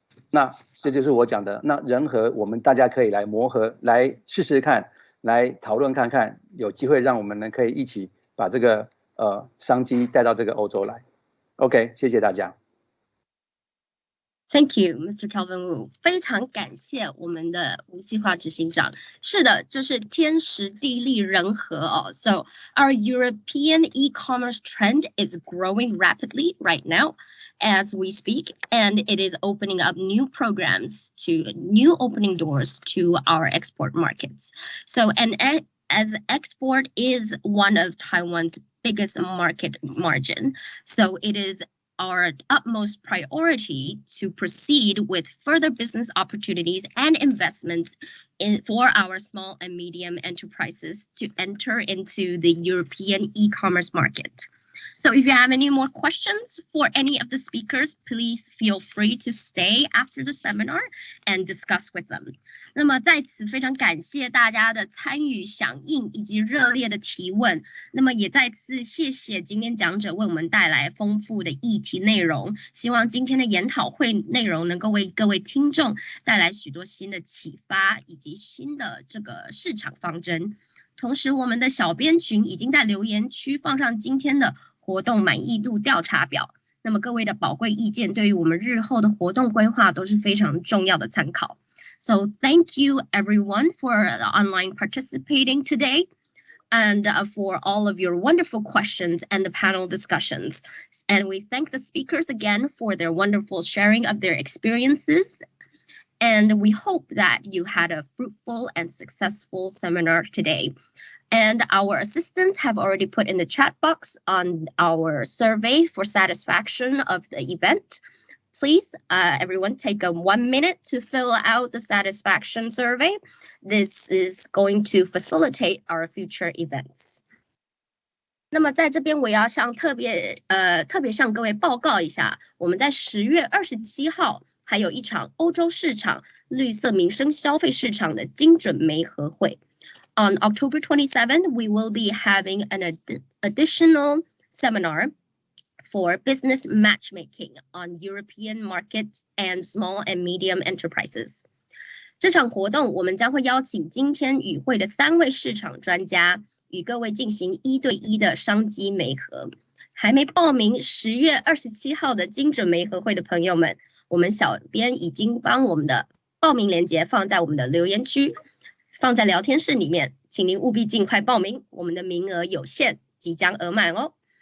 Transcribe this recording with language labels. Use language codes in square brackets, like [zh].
[zh] 那这就是我讲的，那人和我们大家可以来磨合，来试试看，来讨论看看，有机会让我们可以一起把这个商机带到这个欧洲来。 OK， 谢谢大家。 [en] Thank you, Mr. Calvin Wu。 [zh] 非常感谢我们的吴计划执行长。是的，就是天时地利人和哦。 [en] So our European e-commerce trend is growing rapidly right now as we speak, and it is opening up new programs to new opening doors to our export markets. So, and as export is one of Taiwan's biggest market margin, so it is our utmost priority to proceed with further business opportunities and investments for our small and medium enterprises to enter into the European e-commerce market. So if you have any more questions for any of the speakers, please feel free to stay after the seminar and discuss with them. [zh] 那么在此非常感谢大家的参与、响应以及热烈的提问。那么也再次谢谢今天讲者为我们带来丰富的议题内容。希望今天的研讨会内容能够为各位听众带来许多新的启发以及新的这个市场方针。同时，我们的小编群已经在留言区放上今天的活动满意度调查表，那么各位的宝贵意见对于我们日后的活动规划都是非常重要的参考。 [en] So thank you everyone for online participating today and for all of your wonderful questions and the panel discussions. And we thank the speakers again for their wonderful sharing of their experiences. And we hope that you had a fruitful and successful seminar today. And our assistants have already put in the chat box on our survey for satisfaction of the event. Please, everyone, take 1 minute to fill out the satisfaction survey. This is going to facilitate our future events. [zh] 那么在这边我要特别向各位报告一下，我们在10月27号还有一场欧洲市场绿色民生消费市场的精准媒合会。 [en] On October 27, we will be having an additional seminar for business matchmaking on European markets and small and medium enterprises. [zh] 这场活动我们将会邀请今天与会的3位市场专家，与各位进行1对1的商机媒合。还没报名10月27号的精准媒合会的朋友们，我们小编已经帮我们的报名链接放在我们的留言区，放在聊天室里面，请您务必尽快报名，我们的名额有限，即将额满哦。